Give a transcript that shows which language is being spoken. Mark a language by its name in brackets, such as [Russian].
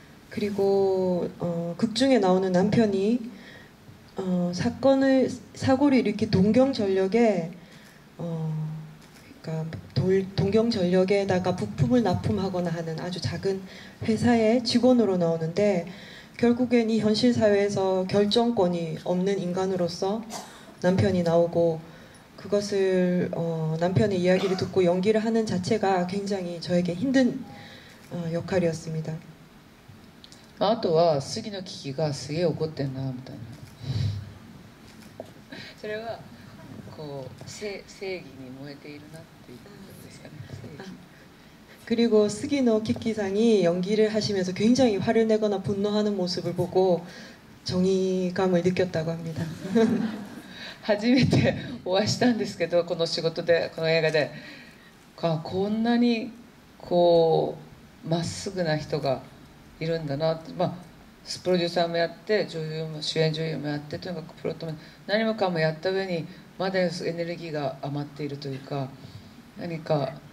[Korean] 그리고 극 중에 나오는 남편이 사고를 일으킨 동경전력에 그러니까 동경전력에다가 부품을 납품하거나 하는 아주 작은 회사의 직원으로 나오는데, 결국엔 이 현실 사회에서 결정권이 없는 인간으로서 남편이 나오고, 그것을 남편의 이야기를 듣고 연기를 하는 자체가 굉장히 저에게 힘든 역할이었습니다. [Japanese] あとは杉の危機がすげえ怒ってんなみたいなそれはこう正義に燃えているなっていうことですかね。 [Korean] 그리고 스기노 키키상이 연기를 하시면서 굉장히 화를 내거나 분노하는 모습을 보고 정의감을 느꼈다고 합니다. [Japanese] 初めてお会いしたんですけど、この仕事でこの映画でこんなにこうまっすぐな人がいるんだなって、プロデューサーもやって主演女優もやって、とにかくプロットも何もかもやった上にまだエネルギーが余っているというか、何か